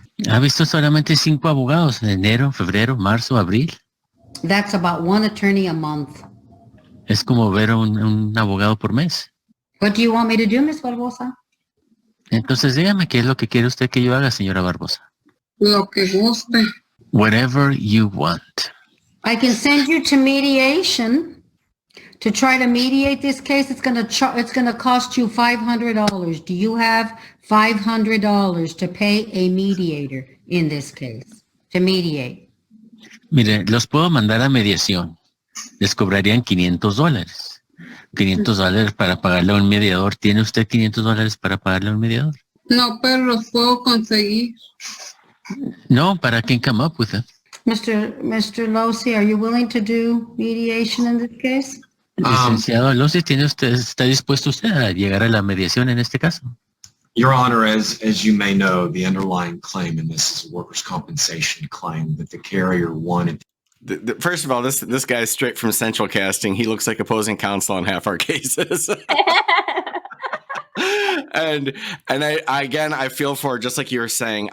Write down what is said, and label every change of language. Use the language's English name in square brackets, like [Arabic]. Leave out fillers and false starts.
[Spanish] Ha visto solamente 5 abogados en enero, febrero, marzo, abril. [English] That's about 1 attorney a month. [Spanish] Es como ver a un abogado por mes. [English] What do you want me to do, Ms. Barbosa? [Spanish] Entonces dígame qué es lo que quiere usted que yo haga, señora Barbosa. Lo que guste. [English] Whatever you want. I can send you to mediation to try to mediate this case. It's going to cost you $500. Do you have $500 to pay a mediator in this case to mediate? [Spanish] Mire, los puedo mandar a mediación. Les cobrarían $500. $500 para pagarle a un mediador. ¿Tiene usted $500 para pagarle a un mediador? No, pero los puedo conseguir. No, ¿para quién [English] come up with it? Mr. Losi, are you willing to do mediation in this case? [Spanish] Licenciado Losi, ¿está dispuesto usted a llegar a la mediación en este caso? [English] Your Honor, as you may know, the underlying claim in this is a workers' compensation claim that the carrier wanted. First of all, this guy's straight from Central Casting. He looks like opposing counsel on half our cases. and I feel for her, just like you were saying.